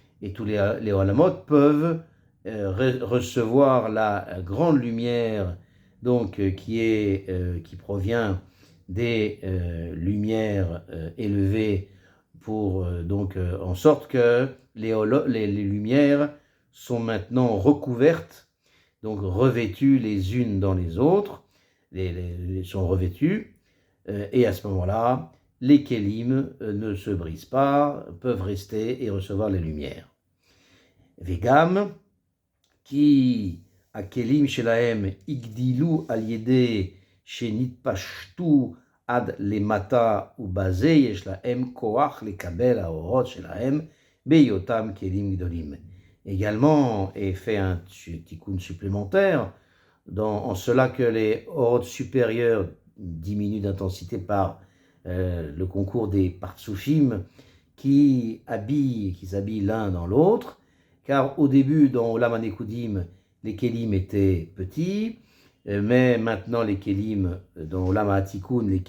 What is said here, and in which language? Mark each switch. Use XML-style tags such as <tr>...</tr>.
<fr>et tous les Olamot peuvent recevoir la grande lumière donc qui provient des lumières élevées en sorte que les lumières sont maintenant recouvertes, donc revêtues les unes dans les autres, sont revêtues, et à ce moment-là, les kélim ne se brisent pas, peuvent rester et recevoir les lumières.</fr> <he>Vegam, qui הכלים שלהם הגדילו על ידי שנתפשטו עד למטה ובזה יש להם כוח לקבל האורות שלהם בהיותם כלים גדולים.</he> <fr>Également, et fait un tikkun supplémentaire, en cela que les orots supérieurs diminuent d'intensité par le concours des partsoufim qui s'habillent l'un dans l'autre, car au début, dans Olam HaNekudim, les kélim étaient petits, mais maintenant les kélim, dans Olam HaTikun,</fr>